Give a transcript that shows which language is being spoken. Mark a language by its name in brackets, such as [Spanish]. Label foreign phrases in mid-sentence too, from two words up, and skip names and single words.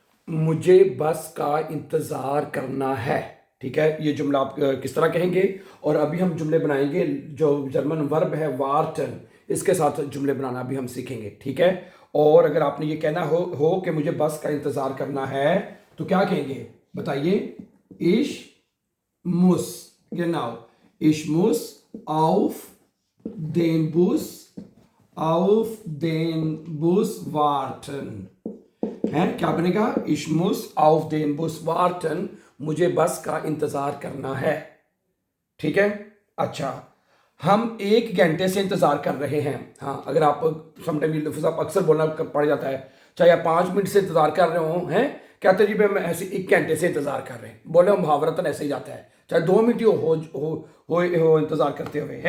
[Hindi] मुझे बस का इंतज़ार करना है। ठीक है, ये जुमला आप किस तरह कहेंगे। और अभी हम जुमले बनाएंगे, जो [English] German verb [Hindi] है वार्टन, इसके साथ जुमले बनाना भी हम सीखेंगे। ठीक है, और अगर आपने ये कहना हो कि मुझे बस का इंतज़ार करना है तो क्या कहेंगे, बताइए। [German] ich muss, genau, ich muss auf auf den Bus warten। [Hindi] है क्या बनेगा, [German] ich muss auf den Bus warten, [Hindi] मुझे बस का इंतजार करना है। ठीक है, अच्छा, हम 1 घंटे से इंतजार कर रहे हैं। हाँ, अगर आप समटाइम ये लफ्ज़ आप अक्सर बोलना पड़ जाता है, चाहे आप 5 मिनट से इंतजार कर रहे हो, हैं कहते जी मैं ऐसे 1 घंटे से इंतजार कर रहे हैं, बोले मुहावरतन ऐसे ही जाता है, चाहे 2 मिनट ही हो इंतजार करते हुए हैं।